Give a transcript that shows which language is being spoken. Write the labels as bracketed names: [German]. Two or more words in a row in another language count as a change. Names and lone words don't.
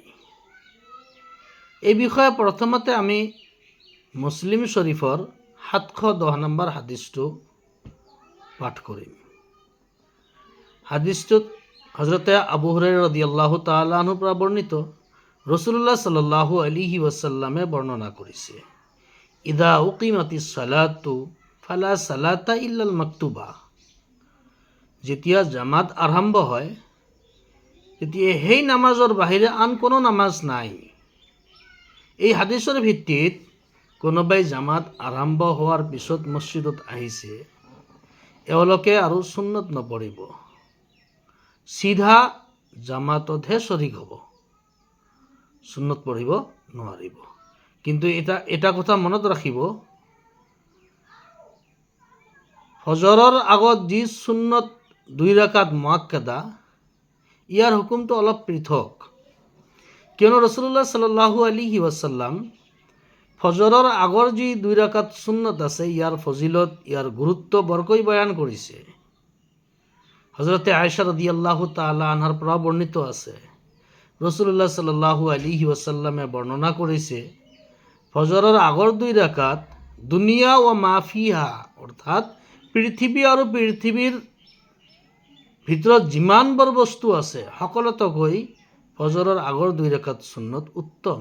[Assamese] এই বিষয়ে প্ৰথমতে আমি মুছলিম শৰীফৰ 710 নম্বৰ হাদিছটো পাঠ কৰিম। হাদিছটোত হযৰতে আবু হুৰায়ৰা [Arabic] رضي الله تعالى عنه [Assamese] পৰা বৰ্ণিত, ৰাসূলুল্লাহ [Arabic] صلى الله عليه وسلم [Assamese] বৰ্ণনা কৰিছে, [Arabic] إذا أقيمت الصلاة فلا صلاة إلا المكتوبة. [Assamese] যেতিয়া জামাত আৰম্ভ হয়, তেতিয়া সেই নামাজৰ বাহিৰে আন কোনো নামাজ নাই। এই হাদিছৰ ভিত্তিত কোনোবাই জামাত আৰম্ভ হোৱাৰ পিছত মছজিদত আহিছে, এওঁলোকে আৰু সুন্নত নপঢ়িব, চিধা জামাততহে শৰীক হ'ব, সুন্নত পঢ়িব নোৱাৰিব। কিন্তু এটা কথা মনত ৰাখিব, ফজৰৰ আগত যি সুন্নত 2 ৰাকাত মুআক্কাদা, ইয়াৰ হুকুমটো অলপ পৃথক। কিয়নো ৰাসূলুল্লাহ [Arabic] صلى الله عليه وسلم [Assamese] ফজৰৰ আগৰ যি 2 ৰাকাত সুন্নত আছে, ইয়াৰ ফজিলত, ইয়াৰ গুৰুত্ব বৰকৈ বয়ান কৰিছে। হযৰতে আয়েশা [Arabic] رضي الله تعالى عنها [Assamese] পৰা বৰ্ণিত আছে, ৰাসূলুল্লাহ [Arabic] صلى الله عليه وسلم [Assamese] বৰ্ণনা কৰিছে, ফজৰৰ আগৰ 2 ৰাকাত [Arabic] الدنيا وما فيها, [Assamese] অৰ্থাৎ পৃথিৱী আৰু পৃথিৱীৰ ভিতৰত যিমানবোৰ বস্তু আছে সকলোতকৈ ফজৰৰ আগৰ 2 ৰাকাত সুন্নত উত্তম।